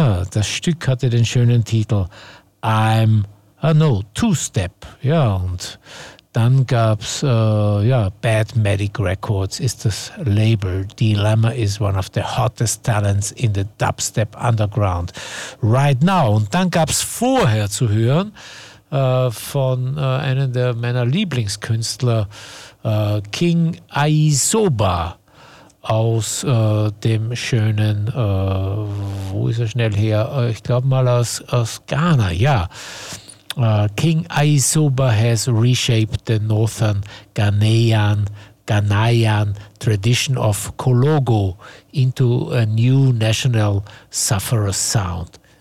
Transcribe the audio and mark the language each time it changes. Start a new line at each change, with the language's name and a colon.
German: Ja, das Stück hatte den schönen Titel I'm a No Two-Step. Ja, und dann gab es ja, Bad Medic Records ist das Label.
English: Dilemma is one of the hottest talents in the dubstep underground right now.
German: Und dann gab es vorher zu hören von einem der meiner Lieblingskünstler, King Aisoba, aus dem schönen, wo ist er schnell her? Ich glaube mal aus Ghana, ja.
English: King Aisoba has reshaped the northern Ghanaian tradition of Kologo into a new national sufferer sound.